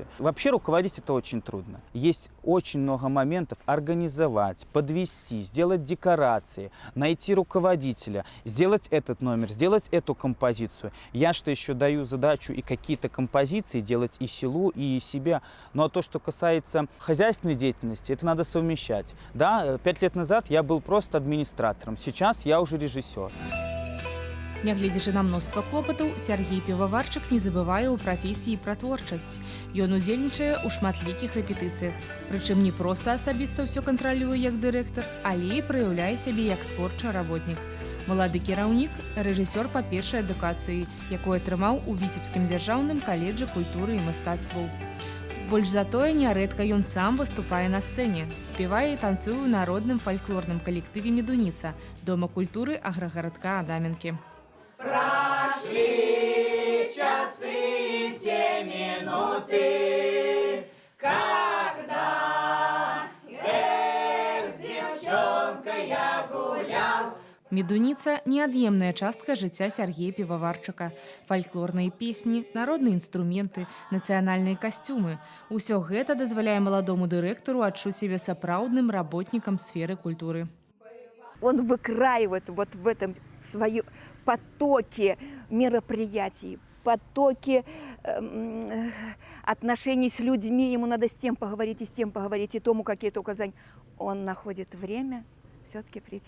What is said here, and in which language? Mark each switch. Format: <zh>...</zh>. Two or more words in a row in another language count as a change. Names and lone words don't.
<ru>Вообще руководить это очень трудно. Есть очень много моментов: организовать, подвести, сделать декорации, найти руководителя, сделать этот номер, сделать эту композицию. Я что еще даю задачу и какие-то композиции делать и селу, и себя. Ну, а то, что касается хозяйственной деятельности, это надо совмещать. Да, 5 лет назад я был просто администратором, сейчас я уже режиссер.</ru> <be>Нягледзячы на мноства клопатаў, Сергей Піваварчык не забывае ў прафесіі пра творчасць. Ён удзельнічае ў шматлікіх рэпетыцыях. Прычым не проста асабіста ўсё кантралюе як дырэктар, але і праяўляе сябе як творчы работнік. Малады кіраўнік – рэжысёр па першай адукацыі, якую атрымаў у Віцебскім дзяржаўным каледжы культуры і мастацтваў. Больш за тое, нярэдка ён сам выступае на сцэне, спявае і танцуе ў народным фальклорным калектыве «Медуніца» дома культуры аграгарадка Адаменкі.</be> <ru>Прошли часы, те минуты, когда с девчонкой я гулял.</ru> <be>«Медуніца» – неад'емная частка жыцця Сергея Піваварчыка. Фальклорныя песні, народныя інструменты, нацыянальныя касцюмы – усё гэта дазваляе маладому дырэктару адчуць сябе сапраўдным работнікам сферы культуры.</be> <ru>Он выкраивает вот в этом свои потоки мероприятий, потоки отношений с людьми. Ему надо с тем поговорить, и с тем поговорить, и тому какие-то указания. Он находит время все-таки прийти.</ru>